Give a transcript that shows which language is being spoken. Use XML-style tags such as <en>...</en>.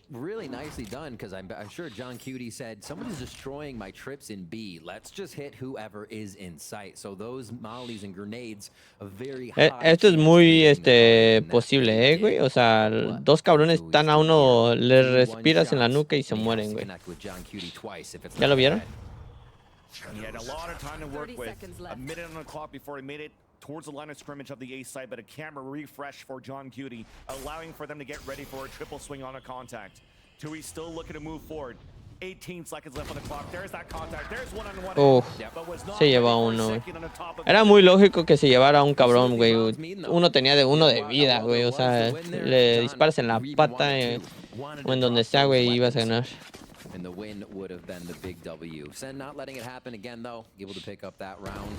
<en>Really nicely done, because I'm sure John Cutie said, somebody's destroying my trips in B. Let's just hit whoever is in sight. So those mollies and grenades, a very high...</en> <es>Esto es muy posible, güey. O sea, 2 cabrones están a uno, le respiras en la nuca y se mueren, güey. ¿Ya lo vieron?</es> <en>He had a lot of time to work with. A minute on the clock before he made it towards the line of scrimmage of the A side, but a camera refresh for John Cutie, allowing for them to get ready for a triple swing on a contact. Tui still looking to move forward. 18 seconds left on the clock. There's that contact. There's one-on-one.</en> <es>Se lleva uno, güey. Era muy lógico que se llevara a un cabrón, güey. Uno tenía uno de vida, güey. O sea, le disparas en la pata o en donde sea, güey, y ibas a ganar.</es> <en>And the win would have been the big W. SEN not letting it happen again, though. Able to pick up that round.</en>